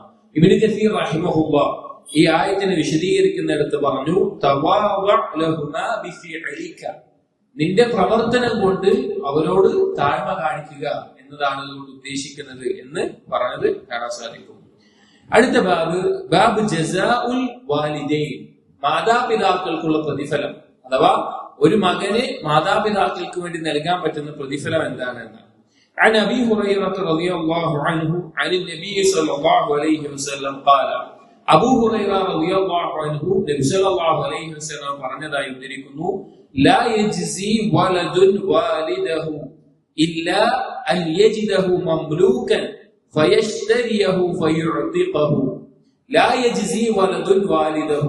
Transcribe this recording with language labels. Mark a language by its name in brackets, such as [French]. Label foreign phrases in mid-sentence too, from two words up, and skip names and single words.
[Malayalam] ഇബ്നു കസീർ റഹിമഹുല്ലാഹ് ഈ ആയത്തിനെ വിശദീകരിക്കുന്നിടത്ത് പറഞ്ഞു, [Arabic] تواضع لهما بفعلك, [Malayalam] നിന്റെ പ്രവർത്തനം കൊണ്ട് അവരോട് താഴ്മ കാണിക്കുക എന്നതാണ് അതുകൊണ്ട് ഉദ്ദേശിക്കുന്നത് എന്ന് പറഞ്ഞത് കാണാൻ സാധിക്കും. അടുത്ത ബാബ് [Arabic] جزاء الوالدين, [Malayalam] മാതാപിതാക്കൾക്കുള്ള പ്രതിഫലം, അഥവാ ഒരു മകന് മാതാപിതാക്കൾക്ക് വേണ്ടി നൽകാൻ പറ്റുന്ന പ്രതിഫലം എന്താണെന്ന്. [Arabic] عن أبي هريرة رضي الله عنه عن النبي صلى الله عليه وسلم قال, أبو هريرة رضي الله عنه النبي صلى الله عليه وسلم [Malayalam] പറഞ്ഞതായി ഉദ്ധരിക്കുന്നു, [Arabic] لا يجزي ولد والده إلا أن يجده مملوكا فيشتريه فيعتقه لا يجزي ولد والده.